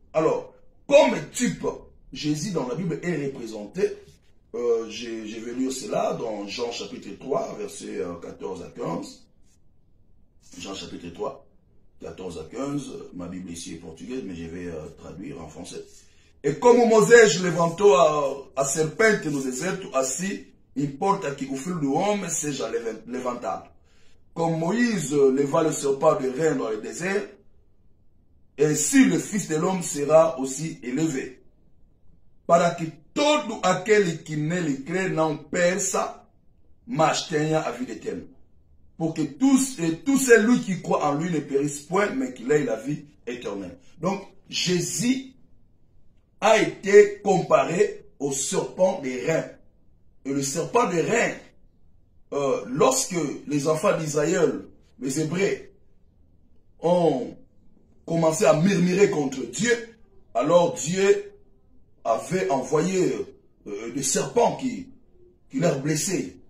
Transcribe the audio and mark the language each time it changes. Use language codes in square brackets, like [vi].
[fr] Alors, comme type, Jésus dans la Bible est représenté. Je vais lire cela dans Jean chapitre 3, versets 14 à 15. Jean chapitre 3, 14 à 15. Ma Bible ici est portugaise, mais je vais traduire en français. Et comme [pt] Moisés levantou a serpente no deserto, assim importa que o filho do homem seja levantado. [fr] Comme Moïse leva le serpent de rein dans le désert, ainsi le fils de l'homme sera aussi élevé. [pt] Para que todo aquele que nele crê não pereça, mas tenha a vida éternelle. [fr] Pour que tout celui qui croit en lui ne périsse point, mais qu'il ait la vie éternelle. Donc, Jésus a été comparé au serpent des reins. Et le serpent des reins, lorsque les enfants d'Israël, les Hébreux, ont commencé à murmurer contre Dieu, alors Dieu avait envoyé des serpents qui leur blessaient.